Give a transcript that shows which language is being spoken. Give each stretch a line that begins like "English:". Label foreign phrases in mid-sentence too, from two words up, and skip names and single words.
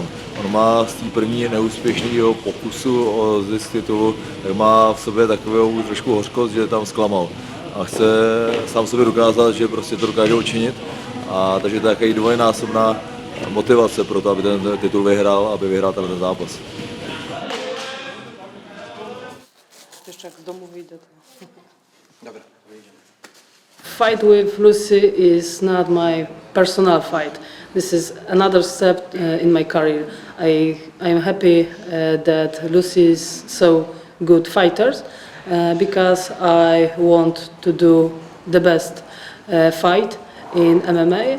Czech: On má z té první neúspěšného pokusu o zisk titulu, tak má v sobě takovou trošku hořkost, že tam zklamal. A chce sám sobě dokázat, že prostě to dokáže učinit. A takže to je takový dvojnásobná motivace pro to, aby ten titul vyhrál, aby vyhrál ten zápas.
Polish: Jeszcze jak z domu wyjdę, to... Dobra,
English: fight with Lucy is not my personal fight. This is another step in my career. I am happy that Lucy is so good fighter because I want to do the best fight in MMA.